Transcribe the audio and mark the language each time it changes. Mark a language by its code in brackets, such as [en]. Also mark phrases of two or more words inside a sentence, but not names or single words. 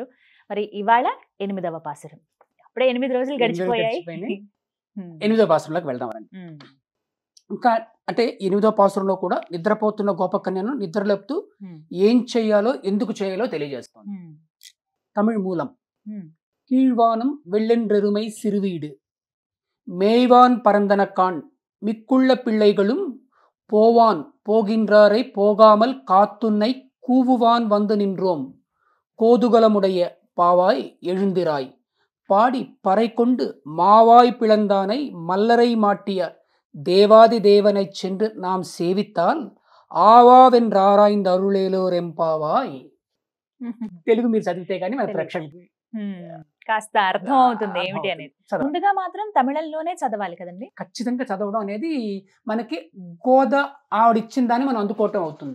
[te] మరి ఇవాళ 8వ పాసురం. అప్పుడే 8 రోజులు గడిచిపోయాయి. 8వ పాసురంలోకి వెళ్దామండి. ఇంకా అంటే 8వ పాసురంలో కూడా నిద్రపోతున్న గోపకన్యను నిద్రలేపుతూ ఏం చెయ్యాలో ఎందుకు చేయాలో తెలియజేస్తుంది. తమిళ్ మూలం. [ta] కీழ்வானம் வெள்ளென்றெருமை சிறுவீடு மேய்வான் பரந்தன கான் மிக்குள்ள பிள்ளைகளும் போவான் போகின்றாரை போகாமல் காத்துன்னை கூவுவான் வந்து நின்றோம் கோதுகலமுடைய பாவாய் எழுந்திராய் பாடி பறை கொண்டு மாவாய் பிளந்தானை மல்லரை மாட்டிய தேவாதி தேவனை சென்று நாம் சேவித்தால் ஆவாவென்றாராய்ந்து அருளேலோர் எம்பாவாய். [te] తెలుగు మీరు చదివితే గానీ మన ప్రేక్షకులకి కాస్త అర్థం అవుతుంది ఏమిటి అనేది. ముందుగా మాత్రం తమిళంలోనే చదవాలి కదండి. ఖచ్చితంగా చదవడం అనేది మనకి గోద ఆవిడిచ్చిన దాన్ని మనం అందుకోవటం అవుతుంది.